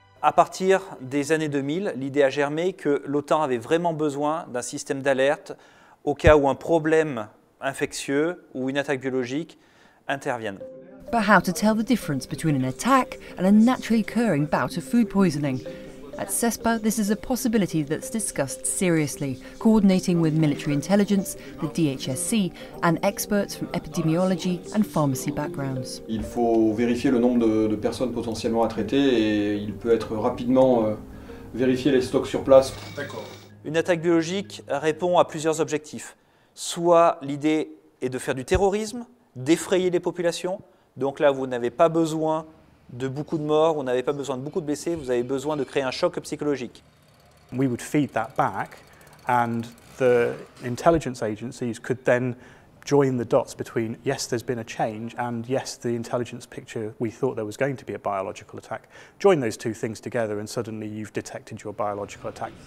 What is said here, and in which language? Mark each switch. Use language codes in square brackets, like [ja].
[fr] À partir des années 2000, l'idée a germé que l'OTAN avait vraiment besoin d'un système d'alerte au cas où un problème infectieux ou une attaque biologique interviennent. [en] But how to tell the difference between an attack and a naturally occurring bout of food poisoning? At CESPA, this is a possibility that's discussed seriously, coordinating with military intelligence, the DHSC, and experts from epidemiology and pharmacy backgrounds. [fr] Il faut vérifier le nombre de personnes potentiellement à traiter et il peut être rapidement vérifier les stocks sur place. D'accord. Une attaque biologique répond à plusieurs objectifs. Soit l'idée est de faire du terrorisme, d'effrayer les populations. Donc là, vous n'avez pas besoin de beaucoup de morts, vous n'avez pas besoin de beaucoup de blessés, vous avez besoin de créer un choc psychologique. [en] We would feed that back and the intelligence agencies could then join the dots between, yes, there's been a change, and yes, the intelligence picture, we thought there was going to be a biological attack. Join those two things together and suddenly you've detected your biological attack.